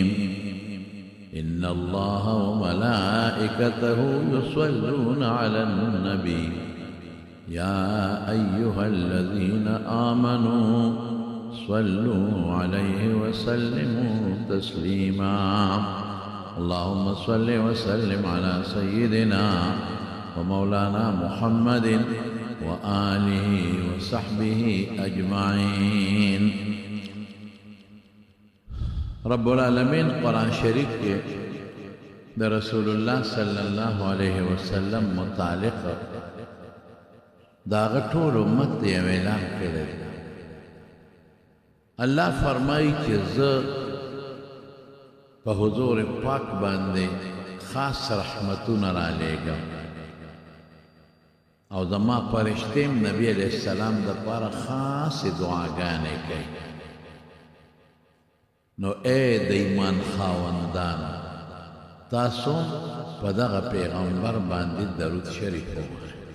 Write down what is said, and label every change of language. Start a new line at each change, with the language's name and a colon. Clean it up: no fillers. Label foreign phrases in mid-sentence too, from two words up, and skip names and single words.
Arabic: إن الله وملائكته يصلون على النبي يا أيها الذين آمنوا صلوا عليه وسلموا تسليما. اللهم صل وسلم على سيدنا ومولانا محمد وآله وصحبه أجمعين. رب العالمین
Pashto: قرآن شریف کے دا
Arabic: رسول اللہ صلی اللہ علیہ وسلم
Pashto: متعلق دا غټول امت دی اعلان کړی.
Urdu: اللہ فرمائی کہ
Pashto: په حضور پاک باندې خاص رحمتونه را لېږم او زما فرشتیم نبی
Arabic: علیہ السلام
Pashto: د پاره خاص دعاګانې کوي. نو اے د ایمان خاوندان، تاسو په دغه پیغمبر باندې درود شریف ووایئ.